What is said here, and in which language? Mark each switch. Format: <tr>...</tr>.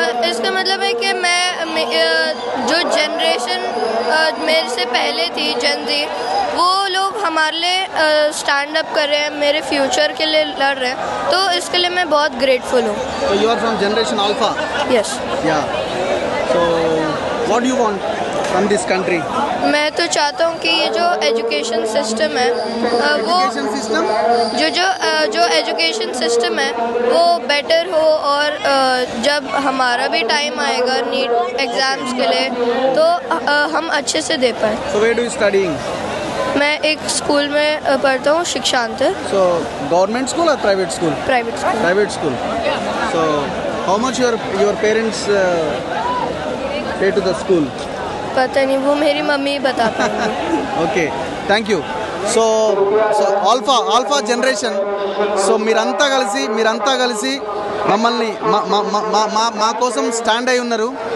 <hi>इसका मतलब है कि मैं जो जनरेशन मेरे से पहले थी जनजी, वो लोग हमारे लिए स्टैंड अप कर रहे हैं, मेरे फ्यूचर के लिए लड़ रहे हैं, तो इसके लिए मैं बहुत ग्रेटफुल हूँ.</hi> <en>So you are from Generation Alpha. Yes. Yeah. So what do you want from this country?</en> <hi>मैं तो चाहता हूँ कि ये जो एजुकेशन सिस्टम है वो</hi> <en>Education system?</en> <hi>जो एजुकेशन सिस्टम है वो बेटर हो, और जब हमारा भी टाइम आएगा नीट एग्ज़ाम्स के लिए तो हम अच्छे से दे पाएँ.</hi> <en>So where do you studying?</en> <hi>मैं एक स्कूल में पढ़ता हूँ, शिक्षांतर.</hi> <en>So government school or private school? Private school. Private school. So how much your parents pay to the school?</en> <hi>पता नहीं, वो मेरी मम्मी बता पाएंगी.</hi> <en>Okay thank you.</en> <te>So alpha generation, so మీరంతా కలిసి మమ్మల్ని మా కోసం స్టాండ్ అయి ఉన్నారు.</te>